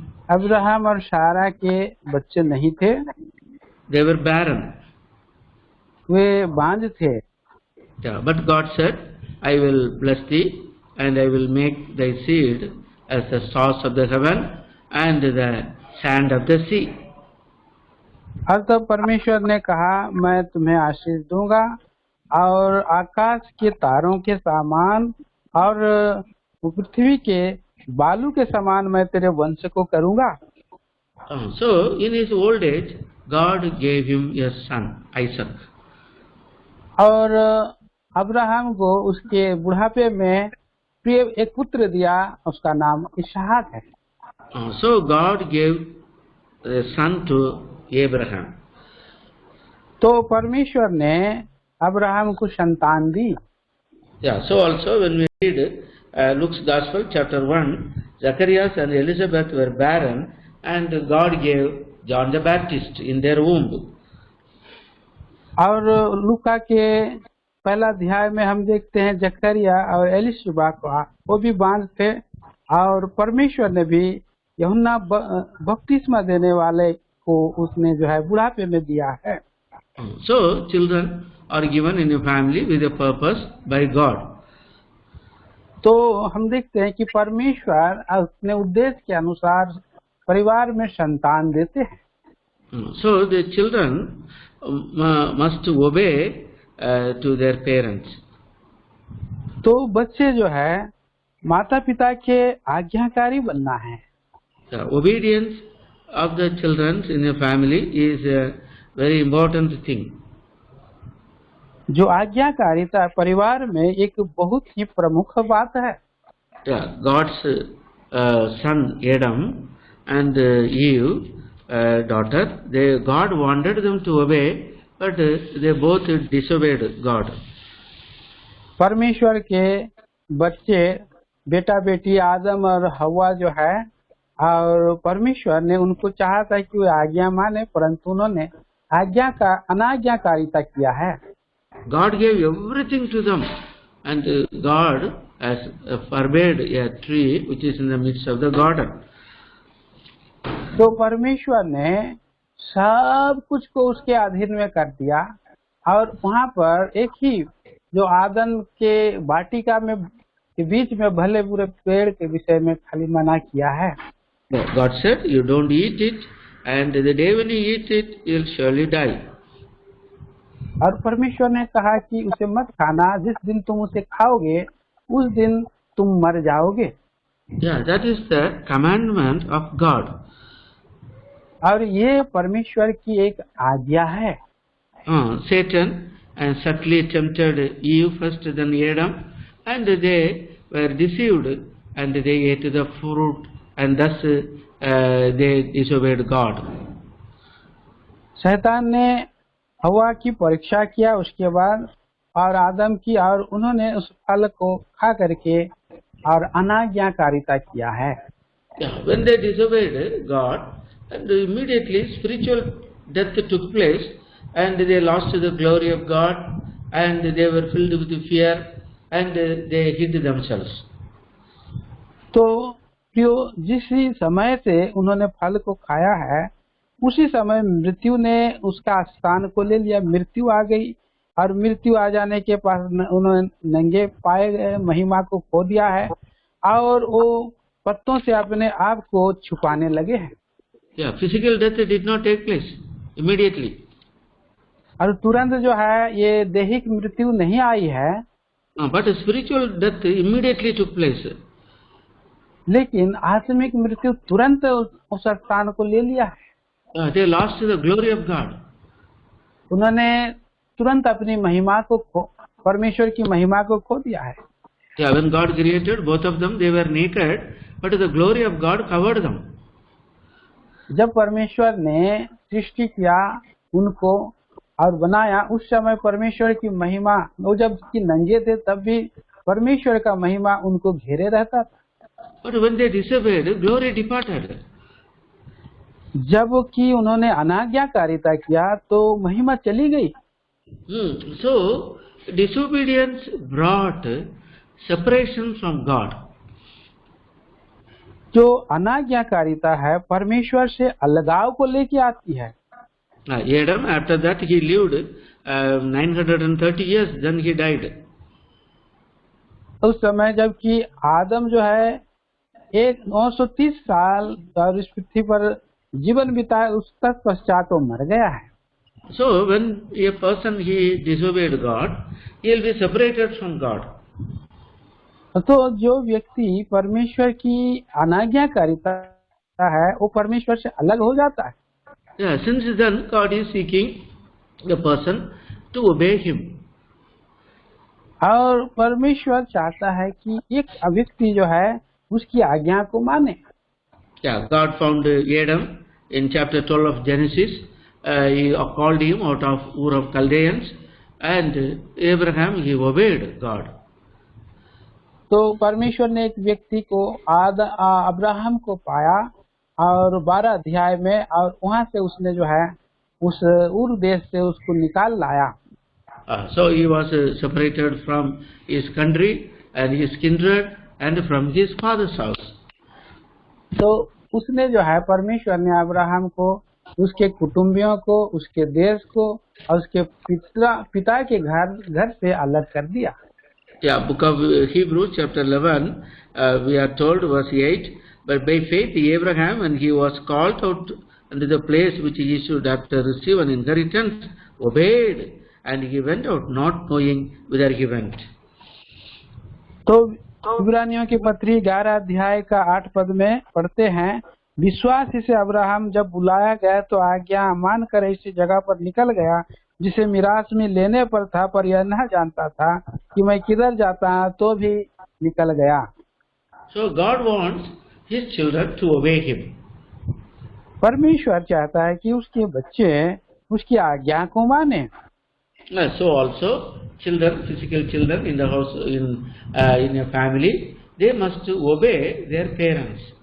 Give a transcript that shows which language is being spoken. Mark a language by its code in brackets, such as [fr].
[hi] Abraham और सारा के बच्चे नहीं थे। [en] They were barren. [hi] वे बांझ थे। [en] But God said, "I will bless thee, and I will make thy seed as the stars of the heaven and the sand of the sea." [hi] और तब परमेश्वर ने कहा, मैं तुम्हें आशीष दूंगा और आकाश के तारों के समान और पृथ्वी के बालू के समान मैं तेरे वंश को करूंगा। [en] So in his old age, God gave him a son, Isaac. [hi] और अब्राहम को उसके बुढ़ापे में प्रिय एक पुत्र दिया, उसका नाम इसहाक है। [en] So God gave a son to Abraham. [hi] तो परमेश्वर ने अब्राहम को संतान दी। [en] So also when we read Luke's Gospel, chapter 1, Zacharias and Elizabeth were barren, and God gave John the Baptist in their womb. [hi] और लूका के पहला अध्याय में हम देखते हैं जकरिया और एलिशबा का, वो भी बांझ थे, और परमेश्वर ने भी यूहन्ना बपतिस्मा देने वाले को उसने जो है बुढ़ापे में दिया है. [en] So children are given in a family with a purpose by God. [hi] तो हम देखते हैं कि परमेश्वर अपने उद्देश्य के अनुसार परिवार में संतान देते हैं. [en] So the children must obey to their parents. [hi] तो बच्चे जो है माता पिता के आज्ञाकारी बनना है. [en] The obedience of the children in a family is a very important thing. [hi] जो आज्ञाकारिता परिवार में एक बहुत ही प्रमुख बात है. [en] God's son Adam and Eve daughter, God wanted them to obey, but they both disobeyed God. [hi] परमेश्वर के बच्चे बेटा बेटी आदम और हवा जो है, और परमेश्वर ने उनको चाहा था कि वे आज्ञा माने, परंतु उन्होंने आज्ञा का अनाज्ञाकारिता किया है. [en] God gave everything to them, and God has forbade a tree which is in the midst of the garden. [hi] तो परमेश्वर ने सब कुछ को उसके अधीन में कर दिया, और वहाँ पर एक ही जो आदन के वाटिका में के बीच में भले बुरे पेड़ के विषय में खाली मना किया है. [en] God said, you don't eat it, and the day when you eat it, you'll surely die. [hi] और परमेश्वर ने कहा कि उसे मत खाना, जिस दिन तुम उसे खाओगे उस दिन तुम मर जाओगे. [en] Yeah, that is the commandment of God. [hi] और ये परमेश्वर की एक आज्ञा है. [en] Satan and subtly tempted Eve first, then Adam, and they were deceived, and they ate the fruit, and thus they disobeyed God. [hi] शैतान ने हवा की परीक्षा किया उसके बाद, और आदम की, और उन्होंने उस फल को खा करके और अनाज्ञाकारिता किया है. [en] When they disobeyed God, and immediately spiritual death took place, and they lost the glory of God, and they were filled with fear, and they hid themselves. [hi] तो जिस समय से उन्होंने फल को खाया है, उसी समय मृत्यु ने उसका स्थान को ले लिया. मृत्यु आ गई, और मृत्यु आ जाने के पास उन्होंने नंगे पाए गए महिमा को खो दिया है, और वो पत्तों से अपने आप को छुपाने लगे हैं. [en] Physical death did not take place immediately. [hi] और तुरंत जो है ये दैहिक मृत्यु नहीं आई है, [en] but spiritual death immediately took place. [hi] लेकिन आत्मिक मृत्यु तुरंत उस स्थान को ले लिया है. [en] They lost the glory of God. [hi] उन्होंने तुरंत अपनी महिमा को परमेश्वर की महिमा को खो दिया है. [en] When God created both of them, they were naked, but the glory of God covered them. [hi] जब परमेश्वर ने सृष्टि किया उनको और बनाया, उस समय परमेश्वर की महिमा, वो जब कि नंगे थे तब भी परमेश्वर का महिमा उनको घेरे रहता था. [en] But when they disobeyed, glory departed. [hi] जब कि उन्होंने अनाज्ञाकारिता किया तो महिमा चली गई. [en] So disobedience brought separation from God. [hi] जो अनाज्ञाकारिता है परमेश्वर से अलगाव को लेके आती है. [en] Adam, after that he lived 930 years, then he died. [hi] उस समय जबकि आदम जो है 930 साल और इस पृथ्वी पर जीवन बिताए, उस तक पश्चात वो मर गया है. [en] So when a person he disobeyed God, he will be separated from God. [hi] तो जो व्यक्ति परमेश्वर की अनाज्ञाकारिता है वो परमेश्वर से अलग हो जाता है. [en] Since then God is seeking the person to obey him. [hi] और परमेश्वर चाहता है कि एक व्यक्ति जो है उसकी आज्ञा को माने. [en] God found Adam in chapter 12 of Genesis. He called him out of Ur of Chaldeans, and Abraham he obeyed God. [hi] तो परमेश्वर ने एक व्यक्ति को अब्राहम को पाया और 12 अध्याय में, और वहाँ से उसने जो है उस उर देश से उसको निकाल लाया। [en] So he was separated from his country and his kindred and from his father's house. [hi] तो उसने जो है परमेश्वर ने अब्राहम को, उसके कुटुंबियों को, उसके देश को और उसके पिता के घर से अलग कर दिया। [en] Yeah, book of Hebrews chapter 11, we are told verse 8, but by faith Abraham, when he was called out unto the place which he should after receive an inheritance, obeyed, and he went out not knowing whither he went. [hi] तो इब्रानियों की पत्री 11 अध्याय का 8 पद में पढ़ते हैं, विश्वास से अब्राहम जब बुलाया गया तो आज्ञा मान कर ऐसी जगह पर निकल गया जिसे मिरास में लेने पर था, पर यह न जानता था कि मैं किधर जाता हूँ, तो भी निकल गया। [en] So God wants his children to obey him. [hi] परमेश्वर चाहता है कि उसके बच्चे उसकी आज्ञा को माने। [en] So also children, physical children in the house, in a family, they must obey their parents.